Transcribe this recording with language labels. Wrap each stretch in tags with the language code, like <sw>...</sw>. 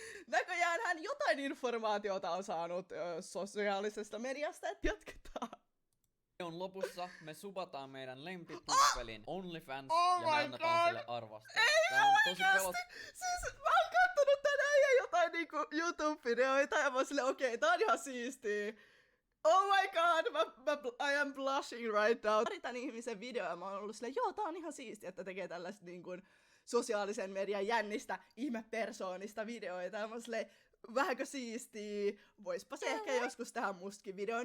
<fi>Näköjään hän jotain informaatiota on saanut sosiaalisesta mediasta, että jatketaan. Videon lopussa me subataan meidän lempipuffelin OnlyFans ja me annetaan sille arvostelua. Tää on tosi Siis mä oon kattonut tänään ja jotain niinku YouTube-videoita ja mä oon silleen, okei, tää on ihan siistiä.</fi> <en>Oh my god, I am blushing right now.</en> <fi>Tän ihmisen videoja mä oon ollut silleen, joo, tää on ihan siistiä, että tekee tällaista niin kuin sosiaalisen median jännistä ihmepersoonista videoita. Ja mä oon silleen, vähänkö siistiä, voispa se ehkä joskus tähän mustakin videoon.</fi>